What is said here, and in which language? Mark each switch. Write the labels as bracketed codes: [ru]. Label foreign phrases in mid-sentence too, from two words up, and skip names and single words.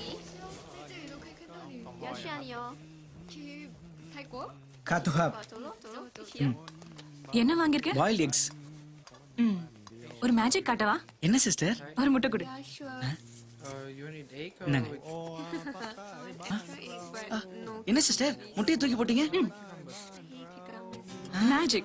[zh] 要去哪里哦？去泰国。 Kato hap. 走喽走喽，一起。 [ta] என்ன வாங்கிருக்க? [en] boiled eggs. [ta] ஒரு மேஜிக் காட்டவா? என்ன சிஸ்டர்? ஒரு முட்டை கொடு. என்னங்க? என்ன சிஸ்டர் முட்டையை தூக்கி போட்டீங்க? மேஜிக்.